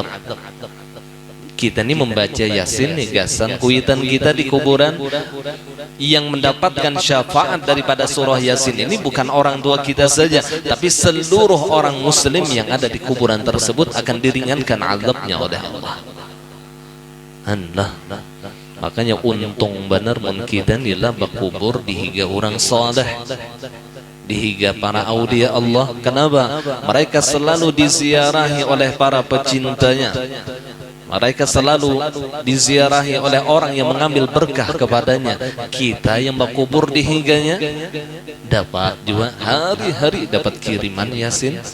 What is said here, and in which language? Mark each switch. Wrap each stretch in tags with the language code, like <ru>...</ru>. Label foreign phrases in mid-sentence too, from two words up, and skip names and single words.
<bjn>Kita ini membaca Yasin nih gasan kuitan kita di kuburan.</bjn> <id>Yang mendapatkan syafaat daripada surah Yasin ini bukan orang tua kita saja, tapi seluruh orang muslim yang ada di kuburan tersebut akan diringankan azabnya oleh Allah. Allah.</id> <bjn>Makanya untung benar mun kita nila bakubur dihiga orang saleh, dihiga para</bjn> <ar>aulia Allah.</ar> <id>Kenapa? Mereka selalu diziarahi oleh para pecintanya. Mereka selalu diziarahi oleh orang yang mengambil berkah kepadanya.</id> <bjn>Kita yang bakubur dihiganya dapat juga hari-hari dapat kiriman Yasin.</bjn>